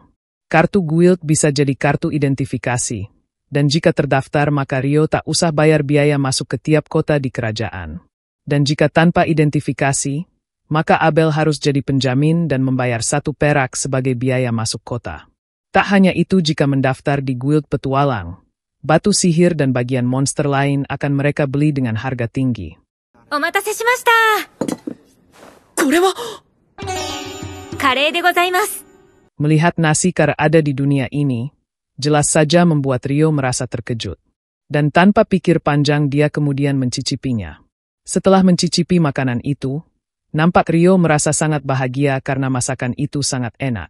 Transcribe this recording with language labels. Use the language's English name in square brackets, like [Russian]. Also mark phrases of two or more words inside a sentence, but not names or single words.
[Indonesian] Kartu guild bisa jadi kartu identifikasi, dan jika terdaftar maka Rio tak usah bayar biaya masuk ke tiap kota di kerajaan. Dan jika tanpa identifikasi, maka Abel harus jadi penjamin dan membayar 1 perak sebagai biaya masuk kota. Tak hanya itu, jika mendaftar di guild petualang, batu sihir dan bagian monster lain akan mereka beli dengan harga tinggi. [Japanese] お待たせしました。カレーでございます. [Indonesian] Melihat nasi kare ada di dunia ini, jelas saja membuat Rio merasa terkejut. Dan tanpa pikir panjang dia kemudian mencicipinya. Setelah mencicipi makanan itu, nampak Rio merasa sangat bahagia karena masakan itu sangat enak.